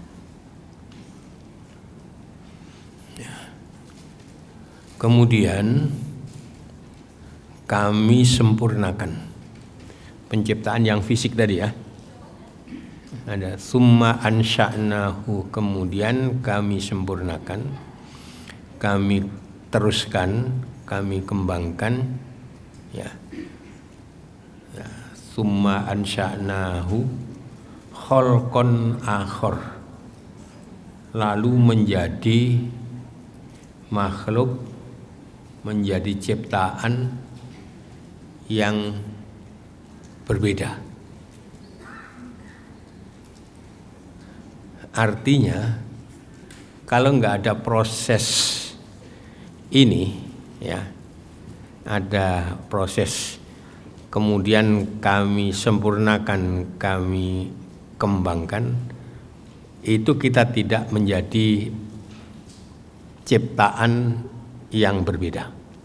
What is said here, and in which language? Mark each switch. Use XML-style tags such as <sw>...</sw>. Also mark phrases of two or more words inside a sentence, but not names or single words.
<id>Kemudian kami sempurnakan penciptaan yang fisik tadi ya. Ada</id> <ar>ثم أنشأناه,</ar> <id>kemudian kami sempurnakan, kami teruskan, kami kembangkan ya.</id> <ar>ثم أنشأناه خلقا آخر,</ar> <id>lalu menjadi makhluk, menjadi ciptaan yang berbeda. Artinya kalau nggak ada proses ini ya, ada proses kemudian kami sempurnakan, kami kembangkan, itu kita tidak menjadi ciptaan yang berbeda.</id>